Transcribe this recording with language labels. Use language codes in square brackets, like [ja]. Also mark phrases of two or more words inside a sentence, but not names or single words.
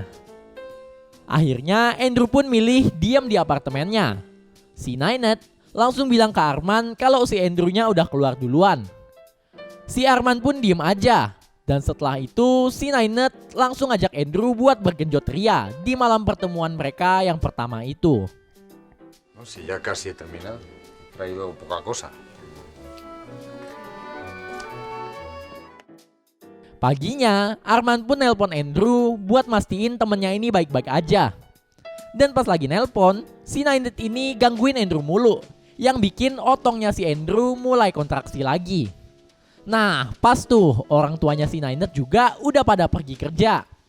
[id] Akhirnya Andrew pun milih diam di apartemennya. Si Ninette langsung bilang ke Arman kalau si Andrew-nya udah keluar duluan. Si Arman pun diem aja. Dan setelah itu si Ninette langsung ajak Andrew buat bergenjot ria di malam pertemuan mereka yang pertama itu. [es] No, si ya casi he terminado. He traído poca cosa. [id] Paginya, Arman pun nelpon Andrew buat mastiin temennya ini baik-baik aja. Dan pas lagi nelpon, si Nainet ini gangguin Andrew mulu, yang bikin otongnya si Andrew mulai kontraksi lagi. Nah, pas tuh orang tuanya si Nainet juga udah pada pergi kerja.